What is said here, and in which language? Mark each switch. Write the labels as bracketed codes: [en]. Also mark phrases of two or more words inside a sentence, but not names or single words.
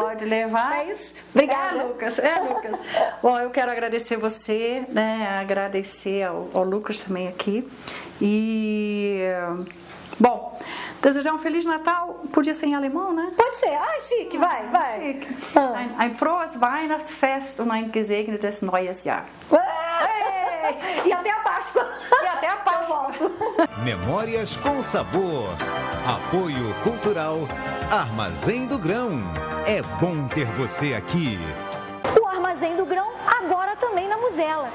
[pt] Pode levar. É isso? Obrigada. Lucas. Bom, eu quero agradecer você, né? Agradecer ao Lucas também aqui. E, bom, desejar um Feliz Natal, podia ser em alemão, né? Pode ser. Chique, vai. Chique. [de] Ein frohes Weihnachtsfest und ein gesegnetes neues Jahr. [pt] E até a Páscoa. Eu volto. Memórias com Sabor. Apoio Cultural Armazém do Grão. É bom ter você aqui. O Armazém do Grão agora também na Muzela.